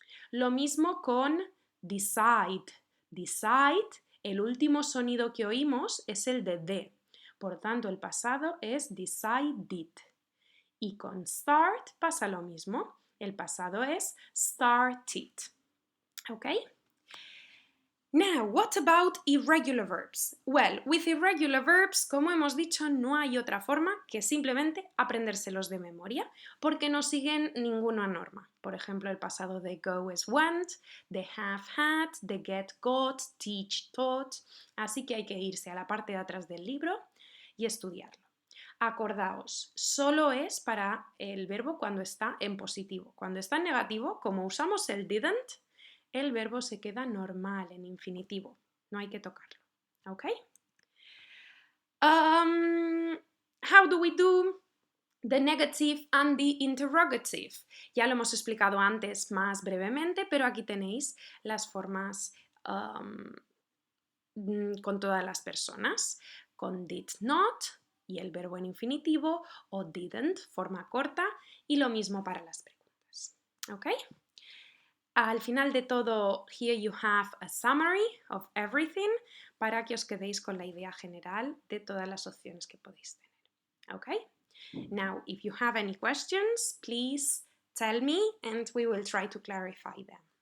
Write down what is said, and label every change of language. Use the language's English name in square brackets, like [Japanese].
[Spanish] Lo mismo con decide. Decide, el último sonido que oímos es el de D. Por tanto, el pasado es decided. Y con start pasa lo mismo. El pasado es started. ¿Ok? [English] Now, what about irregular verbs? Well, with irregular verbs, [Spanish] como hemos dicho, no hay otra forma que simplemente aprendérselos de memoria, porque no siguen ninguna norma. Por ejemplo, el pasado de go es went, de have had, de get got, teach taught. Así que hay que irse a la parte de atrás del libro y estudiarlo. Acordaos, solo es para el verbo cuando está en positivo. Cuando está en negativo, como usamos el didn't, el verbo se queda normal, en infinitivo. No hay que tocarlo. ¿Ok? [English] How do we do the negative and the interrogative? [Spanish] Ya lo hemos explicado antes más brevemente, pero aquí tenéis las formas con todas las personas. Con did not y el verbo en infinitivo, o didn't, forma corta, y lo mismo para las preguntas. ¿Ok? Al final de todo, [English] here you have a summary of everything [Spanish] para que os quedéis con la idea general de todas las opciones que podéis tener. [English] Okay? Now, if you have any questions, please tell me and we will try to clarify them.